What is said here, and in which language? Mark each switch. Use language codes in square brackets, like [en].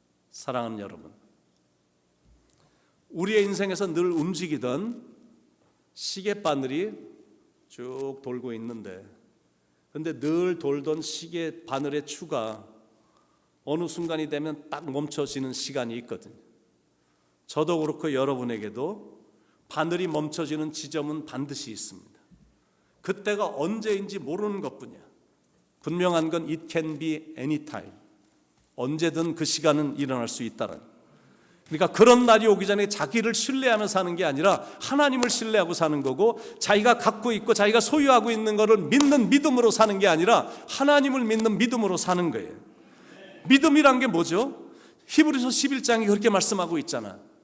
[ko] 사랑하는 여러분, 우리의 인생에서 늘 움직이던 시계바늘이 쭉 돌고 있는데 근데 늘 돌던 시계 바늘의 추가 어느 순간이 되면 딱 멈춰지는 시간이 있거든요. 저도 그렇고 여러분에게도 바늘이 멈춰지는 지점은 반드시 있습니다. 그때가 언제인지 모르는 것뿐이야. 분명한 건 [en] it can be anytime. [ko] 언제든 그 시간은 일어날 수 있다는. 그러니까 그런 날이 오기 전에 자기를 신뢰하며 사는 게 아니라 하나님을 신뢰하고 사는 거고 자기가 갖고 있고 자기가 소유하고 있는 것을 믿는 믿음으로 사는 게 아니라 하나님을 믿는 믿음으로 사는 거예요. 믿음이란 게 뭐죠? 히브리서 11장이 그렇게 말씀하고 있잖아.